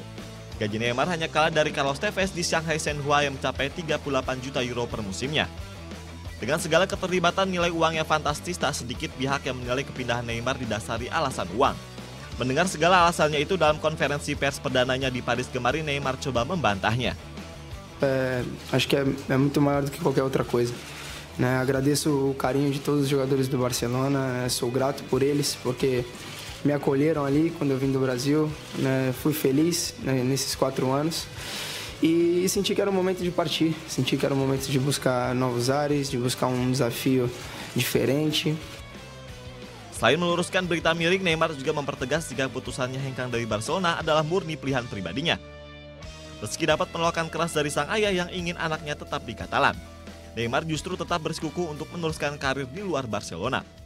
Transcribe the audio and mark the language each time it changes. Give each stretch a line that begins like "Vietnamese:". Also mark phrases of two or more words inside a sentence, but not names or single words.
Indonesian: Gaji Neymar hanya kalah dari Carlos Tevez di Shanghai Shenhua yang mencapai 38 juta euro per musimnya. Dengan segala keterlibatan nilai uang yang fantastis, tak sedikit pihak yang menilai kepindahan Neymar didasari alasan uang. Mendengar segala alasannya itu dalam konferensi pers perdananya di Paris kemarin, Neymar coba membantahnya.
Portuguese: Acho que é muito maior do que qualquer outra coisa. Agradeço o carinho de todos os jogadores do Barcelona, sou grato por eles, porque me acolheram ali quando eu vim do Brasil, fui feliz nesses 4 anos. E senti que era o momento de partir, senti que era o momento de buscar novos ares, de buscar desafio diferente.
Indonesian: Selain meluruskan berita miring, Neymar juga mempertegas jika keputusannya hengkang dari Barcelona adalah murni pilihan pribadinya. Meski dapat penolakan keras dari sang ayah yang ingin anaknya tetap di Katalan, Neymar justru tetap bersikukuh untuk meneruskan karir di luar Barcelona.